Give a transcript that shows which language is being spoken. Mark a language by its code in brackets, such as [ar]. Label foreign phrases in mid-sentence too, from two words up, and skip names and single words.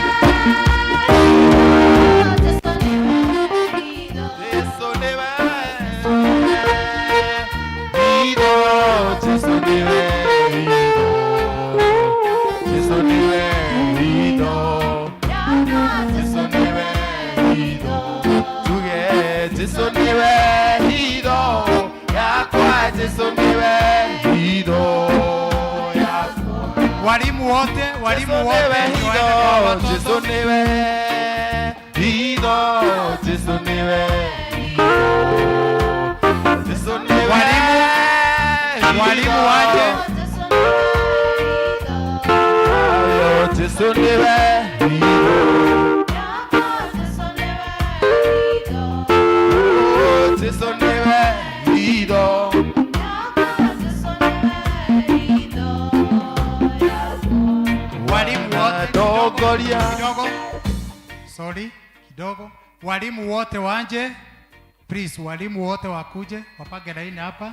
[ki] Jesu niwe hitho, Jesu niwe hitho. Jesu niwe hitho, Jesu niwe hitho. Tuge Jesu niwe hitho yakwa, Jesu niwe hitho. [sw] Walimu wote, [ki] Jesu niwe hitho, Jesu niwe hitho, Jesu niwe hitho. Jesu niwe [sw] walimu waje. [ki] Jesu niwe hitho. Jesu niwe hitho. [sw] Walimu wote kidogo. Sorry, kidogo. Walimu wote wanje. Please, walimu wote wakuje, wapage laini hapa.